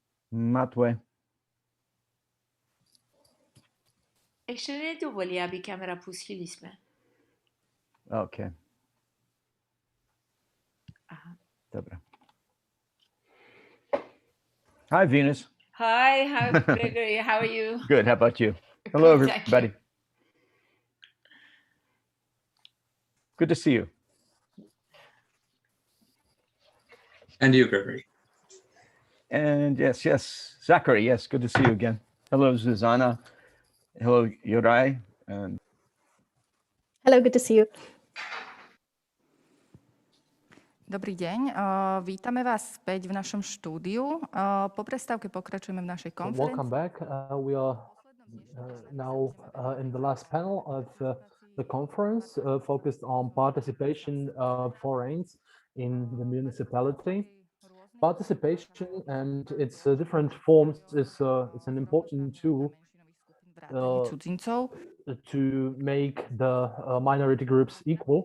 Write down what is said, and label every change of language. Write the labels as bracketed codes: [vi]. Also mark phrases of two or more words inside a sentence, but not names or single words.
[cs] Matway. Ještě nedovolí, aby kamera pustili jsme. Okay. Aha. Dobra. [en] Hi, Venus. Hi, Gregory, how are you? Good, how about you? Hello, Good, thank you. everybody. Good to see you. And you, Gregory. And yes, Zachary, yes, good to see you again. Hello, Zuzana. Hello, Yorai. And hello, good to see you. [sk] Dobrý deň, vítame vás späť v našom štúdiu. Po prestávke pokračujeme v našej konferencii. [en] Welcome back. We are now in the last panel of the conference focused on participation of foreigners in the municipality. Participation and its different forms is an important tool to make the minority groups equal.